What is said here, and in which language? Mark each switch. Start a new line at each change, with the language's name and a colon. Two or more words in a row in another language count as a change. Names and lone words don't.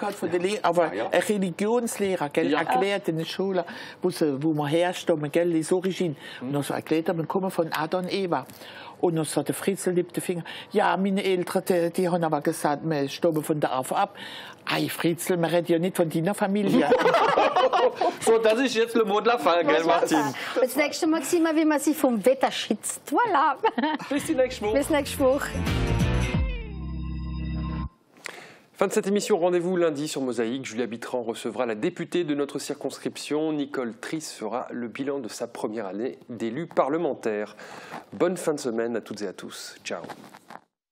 German: Aber ein Religionslehrer, gell, erklärt in der Schule, wo wir herstammen, gell, die Origin. Und dann so erklärt er, wir kommen von Adam und Eva. Und dann sagt der Fritzl, liebt den Finger, ja, meine Eltern, die haben aber gesagt, wir stammen von der Ava ab. Ei, Fritzl, wir reden ja nicht von deiner Familie. So, das ist jetzt
French: le mot de la fin,
German: gell, Martin? Das nächste Mal sehen wir, wie man sich vom Wetter schützt. Voilà. Bis die nächste Woche. Bis nächste Woche.
French: Fin de cette émission, rendez-vous lundi sur Mosaïque. Julia Bitran recevra la députée de notre circonscription. Nicole Triss fera le bilan de sa première année d'élu parlementaire. Bonne fin de semaine à toutes et à tous. Ciao.